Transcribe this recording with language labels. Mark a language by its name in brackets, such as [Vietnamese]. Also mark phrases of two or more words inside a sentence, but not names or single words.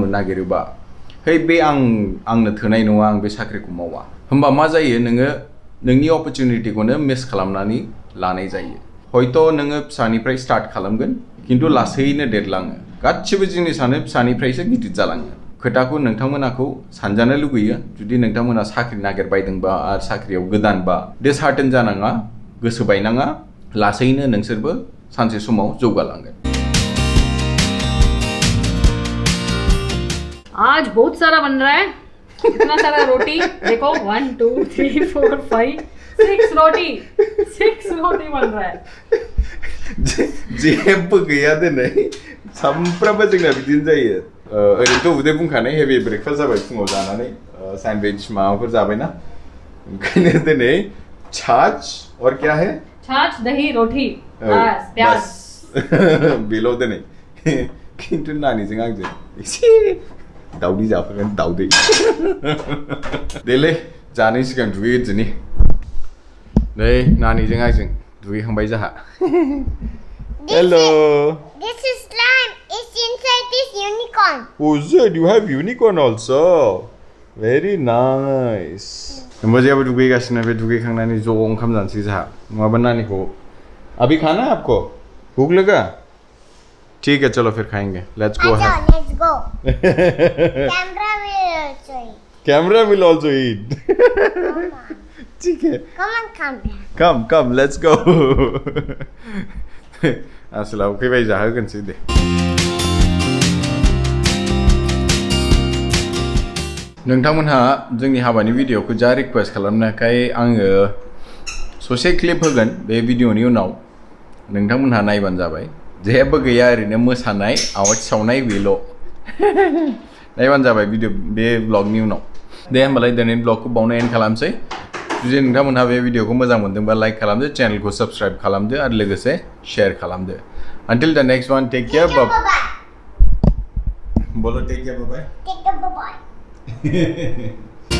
[Bodo] नागिरोबा है बे आंनो थोनाय नङा आं बे साख्रिखौ मावा होमबा मा जायो नोङो नोंनि अपरचुनिटिखौनो मिस खालामनानै लानाय जायो हयथ' नोङो फिसानिफ्राय स्टार्ट खालामगोन खिन्थु लासैनो देरलाङो गासिबो जिनिसानो फिसानिफ्रायसो गिदिर जालाङो खोथाखौ नोंथांमोनाखौ सानजानो लुगैयो जुदि नोंथांमोना साख्रि नागिरबायदोंबा आरो साख्रियाव गोदानबा डिसहार्टेन जानाङा गोसो बायनाङा लासैनो नोंसोरबो सानसे समाव जौगालांगोन [Hindi] आज बहुत सारा बन रहा है इतना सारा रोटी देखो 1 2 3 4 5 6 रोटी 6 रोटी बन रहा है [Bodo] जेबो गैया दिनै सामफ्रामबो जोंना बिदिनो जायो ओरैनोथ' उदै बुंखानाय [English] heavy breakfast [Bodo] जाबाय फुङाव जानानै सैंडविच माबाफोर जाबायना ओंखायनो दिनै [Hindi] छाछ और क्या है छाछ दही रोटी बस प्याज [Bodo] बेल' दिनै खिन्थु नानिजों आंजों एसे दाउदै जाफागोन दाउदै देलै जानाय सिगां दुगैग्रोनि नै नानिजों आंजों दुगैखांबाय जाहा हेलो [English] This is slime. It's inside this unicorn. Oh, good. You have unicorn also. Very nice. [Bodo] होमबा जेबो दुगैगासिनो बे दुगैखांनानै ज' ओंखाम जानोसै जाहा नङाबा नानिखौ [Hindi] अभी खाना है आपको भूख लगा ठीक है चलो फिर खाएंगे [English] let's go Let's go. Camera will also eat. [Hindi] ठीक है [English] Come on, come. come let's go [Bodo] आसलाव फैबाय जाहोगोनसै दे नोंथांमोनहा जोंनि हाबानि भिडिअखौ जा रिक्वेस्ट खालामनायखाय आङो ससे क्लिप होगोन बे भिडिअनि उनाव नोंथांमोनहा नायबानो जाबाय जेबो गैया ओरैनो मोसानाय आवाज सावनाय बेल' नायबानो जाबाय भिडिअ बे ब्लगनि उनाव दे होमबालाय दिनैनि ब्लगखौ बावनो एन्ड खालामसै जुदि नोंथांमोनहा बे भिडिअखौ मोजां मोनदोंबा लाइक खालामदो चेनेलखौ साबस्क्राइब खालामदो आरो लोगोसे शेयार खालामदो [English] until the next one take care bye [Bodo] बोलो [English] take care bye Take care, bye-bye.